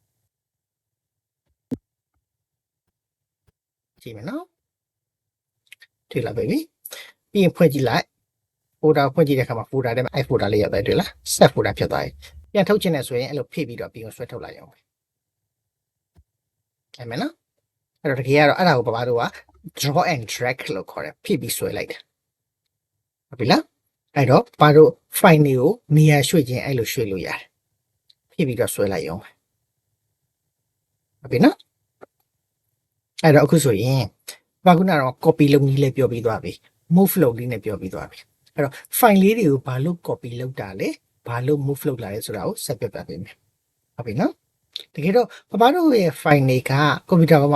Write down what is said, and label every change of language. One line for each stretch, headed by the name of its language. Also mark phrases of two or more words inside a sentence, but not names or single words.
Burmese: ကြည့်မယ်နော်တွေ့လား baby ပြီးရင်ဖွင့်ကြည့်လိုက် folder ဖွင့်ကြည့်တဲ့အခါမှာ folder ထဲမှာအဲ့ folder လေးရောက်တယ်တွေ့လား
English: set folder
Burmese: ဖြစ်သွားပြီပြန်ထုတ်ချင်တယ်ဆိုရင်အဲ့လိုဖိပြီးတော့ပြီးအောင်ဆွဲထုတ်လိုက်အောင်ပဲ အဲ့မယ်နော်အဲ့တော့တကယ်ကတော့အဲ့ဒါကိုပပတို့က
English: draw and drag
Burmese: လို့ခေါ်တယ်ဖိပြီးဆွဲလိုက်တယ်ဟုတ်ပြီလားအဲ့တော့ပပတို့ file တွေကိုနေရာရွှေ့ခြင်းအဲ့လိုရွှေ့လို့ရတယ်ဖိပြီးတော့ဆွဲလိုက်အောင်ပဲ ဟုတ်ပြီနော်အဲ့တော့အခုဆိုရင်ဘာခုနကတော့ copy လုပ်နည်းလေးပြောပြီးသွားပြီ move လုပ်နည်းနဲ့ပြောပြီးသွားပြီအဲ့တော့ file လေးတွေကိုဘာလို့ copy လုပ်တာလဲဘာလို့ move လုပ်လာလဲဆိုတာကိုဆက်ပြပြပေးမယ်ဟုတ်ပြီနော်တကယ်တော့ပပတို့ရဲ့ file တွေက computer ပေါ်မှာ